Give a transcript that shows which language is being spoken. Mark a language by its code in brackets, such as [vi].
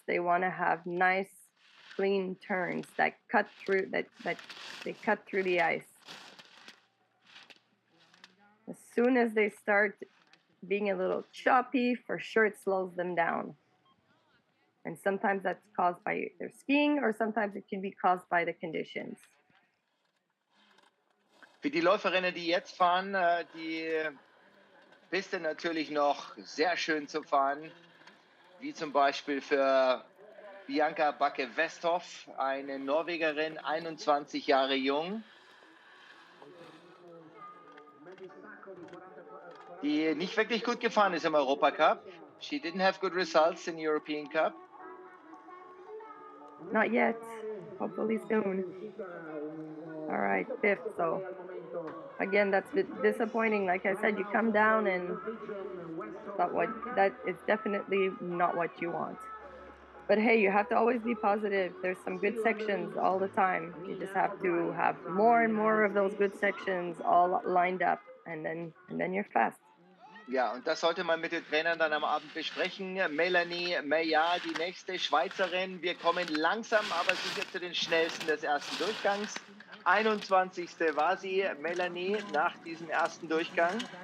[en] They want to have nice, clean turns that cut through that they cut through the ice. As soon as they start being a little choppy, for sure it slows them down. And sometimes that's caused by their skiing, or sometimes it can be caused by the conditions. [de] Für die Läuferinnen, die jetzt fahren, die Piste natürlich noch sehr schön zu fahren, wie zum Beispiel für Bianca Backe-Westhoff, eine Norwegerin, 21 Jahre jung, die nicht wirklich gut gefahren ist im Europacup. [en] She didn't have good results in the European Cup. Not yet. Hopefully soon. All right, fifth. So again, that's a bit disappointing. Like I said, you come down and that is definitely not what you want. But hey, you have to always be positive. There's some good sections all the time. You just have to have more and more of those good sections all lined up, and then you're fast. [de] Ja, und das sollte man mit den Trainern dann am Abend besprechen. Melanie Meyer, die nächste Schweizerin. Wir kommen langsam, aber sicher zu den schnellsten des ersten Durchgangs. 21. war sie, Melanie, nach diesem ersten Durchgang.